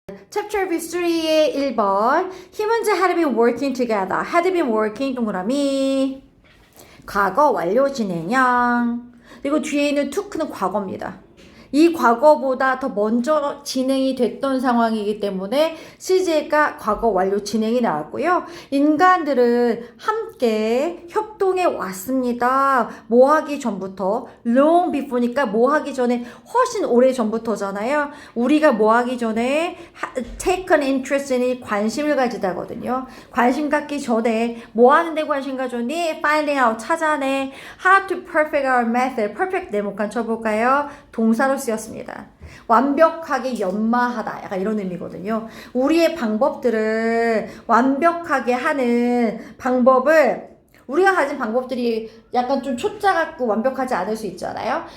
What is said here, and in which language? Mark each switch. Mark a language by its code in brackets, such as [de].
[en] Chapter 3의 1번 Humans had been working together. Had been working [ko] 동그라미 과거 완료 진행형 그리고 뒤에 있는 took는 과거입니다. 이 과거보다 더 먼저 진행이 됐던 상황이기 때문에 CJ가 과거 완료 진행이 나왔고요. 인간들은 함께 협동해 왔습니다. 뭐 하기 전부터 [en] long before [ko] 니까 뭐 하기 전에 훨씬 오래 전부터잖아요. 우리가 뭐 하기 전에 [en] take an interest in [ko] 관심을 가지다거든요. 관심 갖기 전에 뭐 하는데 관심 가졌니? [en] finding out [ko] 찾아내. [en] how to perfect our method. [ko] perfect 네모칸 쳐볼까요? 동사로 쓰였습니다. 완벽하게 연마하다. 약간 이런 의미거든요. 우리의 방법들을 완벽하게 하는 방법을 우리가 가진 방법들이 약간 좀 초짜 같고 완벽하지 않을 수 있잖아요.